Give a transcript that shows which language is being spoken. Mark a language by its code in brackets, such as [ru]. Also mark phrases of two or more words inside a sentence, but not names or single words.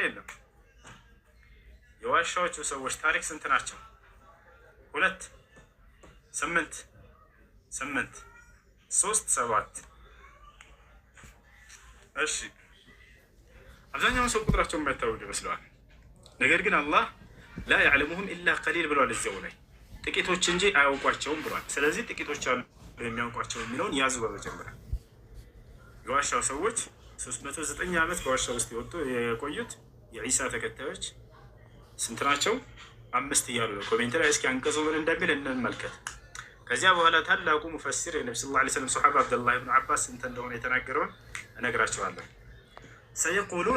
[am] የለም። የዋሻዎቹ ሰዎች ታሪክ ስንት ናቸው? 2፣ 8፣ 8 3 7 እሺ አብዛኛውን ሰው ቁጥራቸው የማይታወቅ ይመስለዋል። ነገር ግን አላህ [ar] لا يعلمهم إلا قليل [am] ብሏል። እዚያው ላይ ጥቂቶች እንጂ አያውቋቸውም ብሏል። ስለዚህ ጥቂቶች አሉ የሚያውቋቸው የሚለውን ያዙ። በመጀመሪያ የዋሻው ሰዎች 309 ዓመት በዋሻ ውስጥ የቆዩት የዒሳ ተከታዮች ስንት ናቸው? 5 እያሉ ነው። ኮሜንት ላይ እስኪ አንቀጹ ምን እንደሚል እንመልከት። ከዚያ በኋላ ታላቁ ሙፈሲር የነቢ ስ ላ ስለም ሰሓባ አብደላህ ብን አባስ ስንት እንደሆነ የተናገረውን እነግራቸዋለሁ። ሰየቁሉነ